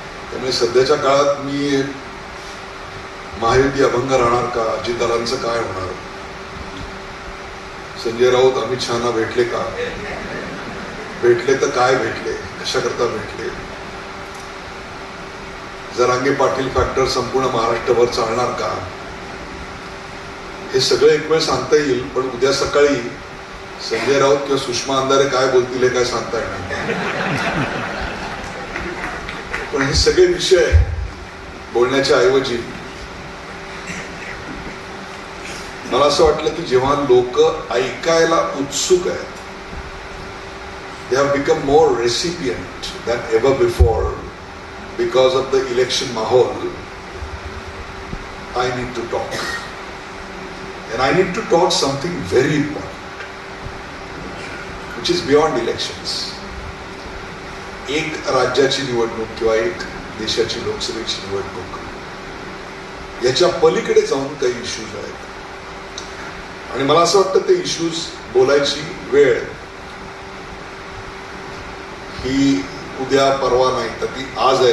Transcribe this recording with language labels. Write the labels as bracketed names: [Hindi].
[Marathi] त्यामुळे सध्याच्या काळात मी महायुती अभंग राहणार का, अजितदादांचं काय होणार, संजय राऊत अमित शहाना भेटले का, भेटले तर काय भेटले, कशाकरता भेटले, जरांगे पाटील फॅक्टर संपूर्ण महाराष्ट्रभर चालणार का, हे सगळं एक वेळ सांगता येईल. पण उद्या सकाळी संजय राऊत किंवा सुषमा अंधारे काय बोलतील हे काय सांगता येणार. पण हे सगळे विषय बोलण्याच्या ऐवजी मला असं वाटलं की जेव्हा लोक ऐकायला उत्सुक आहेत, [English] they have become more recipient than ever before because of the election mahol, I need to talk. And I need to talk something very important, which is beyond elections. [Marathi] एक राज्याची निवडणूक किंवा एक देशाची लोकसभेची निवडणूक याच्या पलीकडे जाऊन काही इश्यूज आहेत, आणि मला असं वाटतं ते इश्यूज बोलायची वेळ ही उद्या परवा नाही तर ती आज आहे.